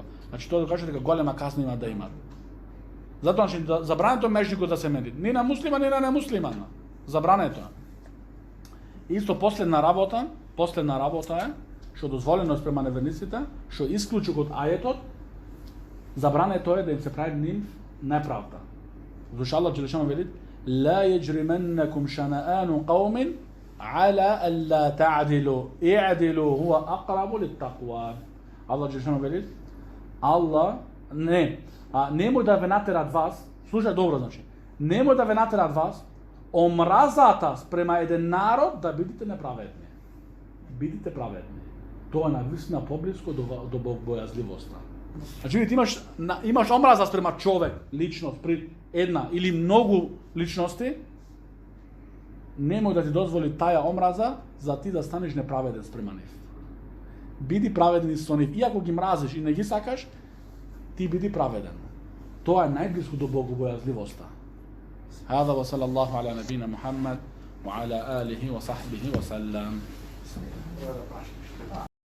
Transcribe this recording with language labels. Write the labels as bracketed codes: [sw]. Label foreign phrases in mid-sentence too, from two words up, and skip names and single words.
[mk] Значи тоа да каже дека голема казна има да имат. Затоа значи забрането межникот да се мени, ни на муслиман, ни на немуслиман. Забрането. Исто последна работа е што дозволено спрема неверниците, што исклучок од ајетот, забрането е да им се прави нив неправда. Зашто Аллах џелешану вели: [ar] "لا يجرمنكم شنآن قوم على ألا تعدلوا اعدلوا هو أقرب للتقوى." [mk] Аллах џелешану вели: Аллах немој да ве натерат вас, слушај добро значи, немој да ве натерат вас омразата спрема еден народ да бидете неправедни. Бидите праведни. Тоа е навистина поблиско до богобојазливоста. Значи ти имаш омраза спрема човек, личност, при една или многу личности, немој да ти дозволи таја омраза за ти да станеш неправеден спрема нив. Биди праведен со нив, иако ги мразиш и не ги сакаш, ти биди праведен. Тоа е најблиско до богобојазливоста. [ar] هذا وصلى الله على نبينا محمد وعلى آله وصحبه وسلم.